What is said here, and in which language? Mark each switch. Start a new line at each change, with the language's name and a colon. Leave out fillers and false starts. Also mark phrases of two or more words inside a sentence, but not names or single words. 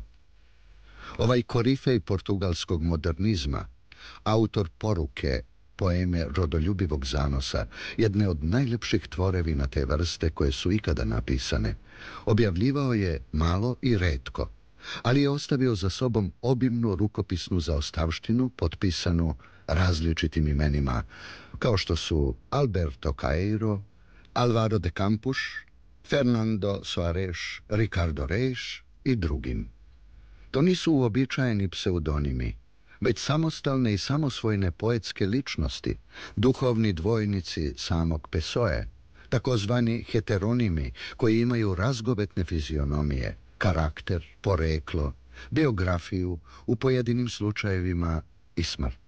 Serbian: Ovaj korifej portugalskog modernizma, autor Poruke, poeme rodoljubivog zanosa, jedne od najljepših tvorevina te vrste koje su ikada napisane, objavljivao je malo i retko, ali je ostavio za sobom obimnu rukopisnu zaostavštinu potpisanu različitim imenima, kao što su Alberto Caeiro, Álvaro de Campos, Fernando Soares, Ricardo Reis i drugim. To nisu uobičajeni pseudonimi, već samostalne i samosvojne poetske ličnosti, duhovni dvojnici samog Pessoe, takozvani heteronimi koji imaju razgovetne fizionomije, karakter, poreklo, biografiju, u pojedinim slučajevima i smrt.